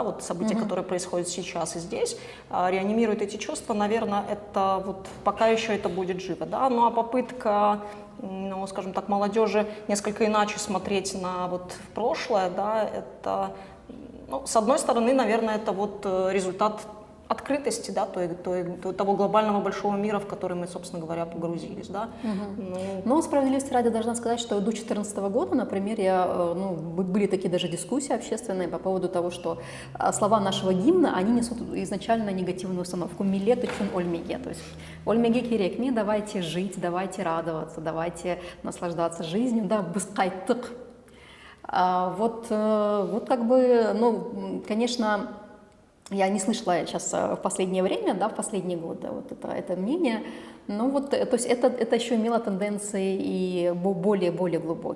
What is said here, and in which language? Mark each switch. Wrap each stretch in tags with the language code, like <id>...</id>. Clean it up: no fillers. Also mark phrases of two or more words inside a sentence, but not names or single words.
<ru>вот события, которые происходят сейчас и здесь, реанимируют эти чувства, наверное, это вот пока еще это будет живо, да, ну, а попытка, ну, скажем так, молодежи несколько иначе смотреть на вот в прошлое, да, это, ну, с одной стороны, наверное, это вот результат открытости, да, того глобального большого мира, в который мы, собственно говоря, погрузились, да. Но справедливости ради должна сказать, что до 2014 года, например, были такие даже дискуссии общественные по поводу того, что слова нашего гимна, они несут изначально негативную установку</ru> <crh>«Милет üçün ольмеге»,</crh> <ru>то есть</ru> <crh>«Ольмеге керек»,</crh> <ru>давайте жить, давайте радоваться, давайте наслаждаться жизнью, да, «бысқайттық». Вот как бы, ну, конечно, я не слышала сейчас в последнее время, да, в последние годы вот это мнение, но вот, то есть это еще имело тенденции и более глубокие.</ru>